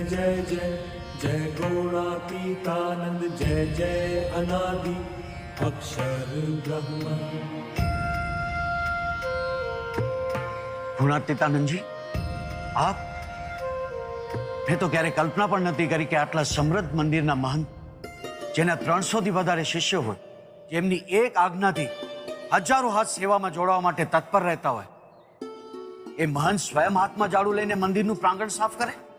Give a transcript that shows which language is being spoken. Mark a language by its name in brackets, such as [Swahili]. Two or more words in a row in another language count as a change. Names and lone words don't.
[Hindi] जय जय जय गुणातीतानंद जय जय अनादि अक्षर ब्रह्म. [Gujarati] ગુણાતીતાનંદજી, આપ? મેં તો ક્યારે કલ્પના પણ નથી કરી કે આટલા સમૃદ્ધ મંદિરના મહંત, જેના 300 થી વધારે શિષ્યો હોય, જેમની એક આજ્ઞાથી હજારો હાથ સેવામાં જોડવા માટે તત્પર રહેતા હોય, એ મહંત સ્વયં હાથમાં ઝાડુ લઈને મંદિરનું પ્રાંગણ સાફ કરે?